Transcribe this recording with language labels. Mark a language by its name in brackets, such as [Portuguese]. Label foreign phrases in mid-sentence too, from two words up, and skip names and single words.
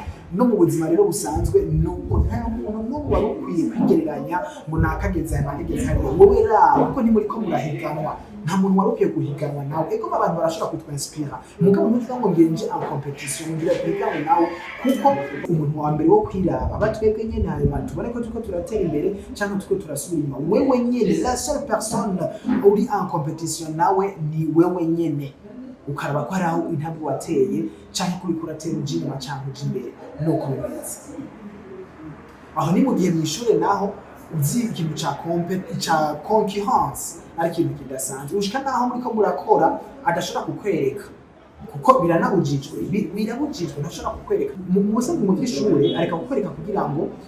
[Rundi] no mu buzima rero busanzwe nuko nta muntu n'umwe wari ukwiye kwigereranya ngo nakageze hariya wowe raba kuko ntimuri ko murahiganwa nta muntu wari ukwiye guhiganwa nawe ego abantu barashobora kutwinspira mugabo ntuvuga ngo ngenje [French] en competition [Rundi] ngira guhiganwa nawe kuko umuntu wa mbere wo kwiraba batwebwe nyene hanyuma tubone ko turiko turatera imbere cyangwa turiko turasubira inyuma wewe nyene [French] la seule personne [Rundi] uri [French] en competition [Rundi] nawe ni wewe nyene ukaraba ko ari aho intambwe wateye cyangwa kuri kuratera uji inyuma cyangwa uji imbere nuko bimeze aho ni mu gihe mw'ishure naho uzi ikintu ca concurrence ari ikintu kidasanzwe ushika naho muriko murakora adashobora kukwereka kuko birabujijwe ntashobora kukwereka mu busanzwe mu by'ishure areka kukwereka kugira ngo